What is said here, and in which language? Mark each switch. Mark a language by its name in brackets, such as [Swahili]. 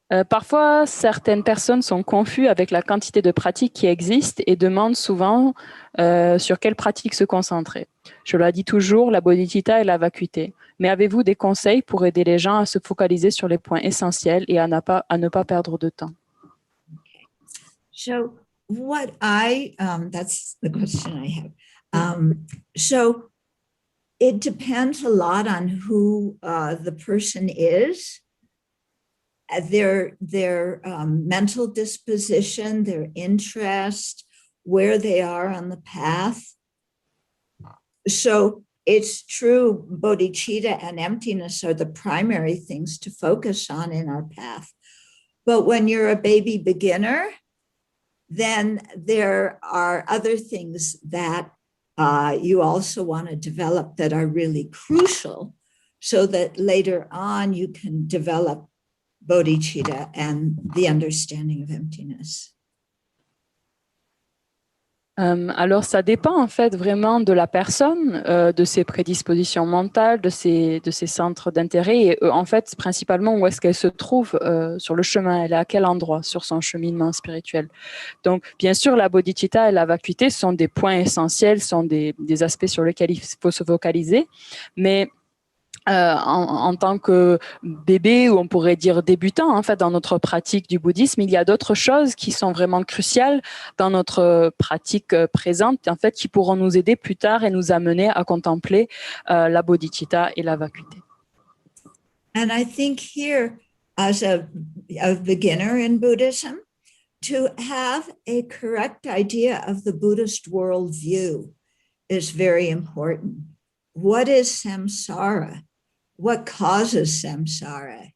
[French] Parfois, certaines personnes sont confuses avec la quantité de pratiques qui existent et demandent souvent sur quelle pratique se concentrer. Je leur dis toujours la bodhicitta et la vacuité. Mais avez-vous des conseils pour aider les gens à se focaliser sur les points essentiels et à ne pas perdre de temps? [English] Okay. So that's the question I have. So it depends a lot on who the person is. Their mental disposition, their interest, where they are on the path. So it's true, bodhicitta and emptiness are the primary things to focus on in our path. But when you're a baby beginner, then there are other things that you also want to develop that are really crucial so that later on you can develop bodhicitta and the understanding of emptiness. [French] Alors, ça dépend en fait vraiment de la personne, de ses prédispositions mentales, de ses centres d'intérêt et en fait principalement où est-ce qu'elle se trouve sur le chemin, elle est à quel endroit sur son cheminement spirituel. Donc, bien sûr, la bodhicitta et la vacuité sont des points essentiels, sont des aspects sur lesquels il faut se focaliser, mais en tant que bébé, ou on pourrait dire débutant, en fait, dans notre pratique du bouddhisme, il y a d'autres choses qui sont vraiment cruciales dans notre pratique présente, en fait, qui pourront nous aider plus tard et nous amener à contempler la bodhicitta et la vacuité. [English] And I think here, as a beginner in Buddhism, to have a correct idea of the Buddhist worldview is very important. What is samsara? What causes samsara?